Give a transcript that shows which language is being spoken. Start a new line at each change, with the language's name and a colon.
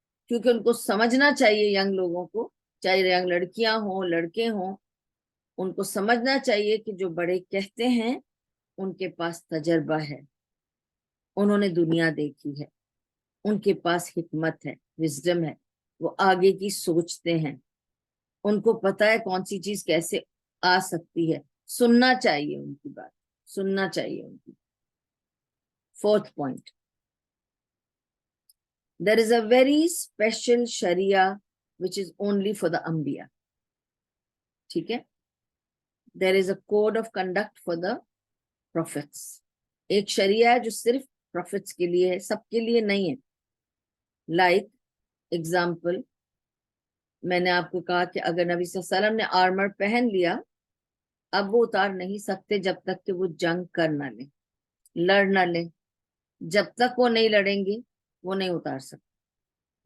Hindi: क्योंकि उनको समझना चाहिए, यंग लोगों को, चाहे यंग लड़कियां हों लड़के हों, उनको समझना चाहिए कि जो बड़े कहते हैं उनके पास तजर्बा है, उन्होंने दुनिया देखी है, उनके पास हिकमत है, विजडम है, वो आगे की सोचते हैं, उनको पता है कौन सी चीज कैसे आ सकती है. सुनना चाहिए उनकी बात, सुनना चाहिए उनकी. Fourth point,
English: there is a very special sharia which is only for the Anbiya.
Hindi: ठीक है?
English: There is a code of conduct for the prophets.
Hindi: एक शरिया है जो सिर्फ prophets के लिए है, सबके लिए नहीं है. Like example, मैंने आपको कहा कि अगर नबी सल्लल्लाहु अलैहि वसल्लम ने आर्मर पहन लिया, अब वो उतार नहीं सकते जब तक कि वो जंग कर ना ले, लड़ ना ले. जब तक वो नहीं लड़ेंगे वो नहीं उतार सकते.